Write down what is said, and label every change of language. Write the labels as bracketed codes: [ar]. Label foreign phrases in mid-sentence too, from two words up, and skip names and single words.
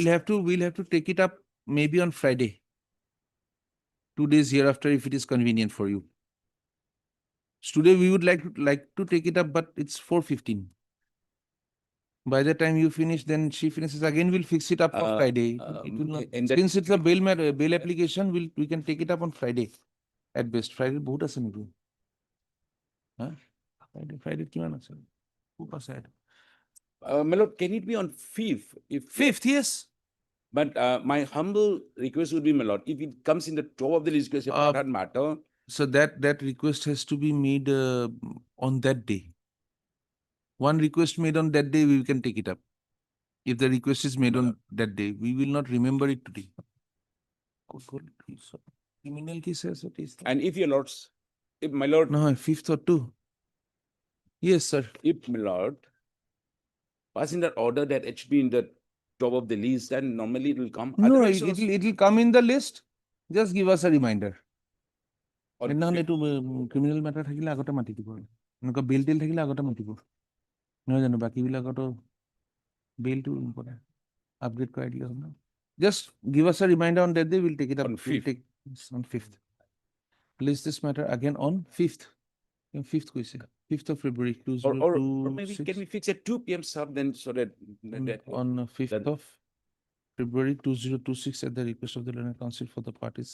[en] we'll have to take it up maybe on Friday, 2 days hereafter, if it is convenient for you. Today we would like to take it up, but it's 4:15. By the time you finish, then she finishes again. We'll fix it up for Friday. It will not, since it's a bail matter, bail application, we can take it up on Friday at best. Friday, [as] बहुत আছে নেকি? Huh? Friday কিমান আছে? খুব আছে। [en] my lord, can it be on 5th? If 5th, yes. But my humble request would be, my lord, if it comes in the top of the list, because matter. So that request has to be made on that day. One request made on that day, we can take it up. If the request is made on that day, we will not remember it today. Criminal cases, it is. And if your lords, if my lord. No, 5th or 2. Yes, sir. If my lord, passing that order that it should be in the top of the list, then normally it will come. No, Otherwise, it will come in the list. Just give us a reminder. [as] নহলে এইটো [en] criminal matter [as] থাকিলে আগতে মাতি দিব এনেকুৱা বেল টেল থাকিলে আগতে মাতিব নহয় জানো বাকীবিলাকতো বেলটো [en] important upgrade [as] কৰাই দিলে হ'ল [en] just give us a reminder on date we'll take it up on 5th list this matter again on 5th [as] 5th কৈছে 5th of February 2026 [en] or maybe can we fix at 2 PM sir then so that on 5th of February 2026 at the request of the Learned Council for the parties.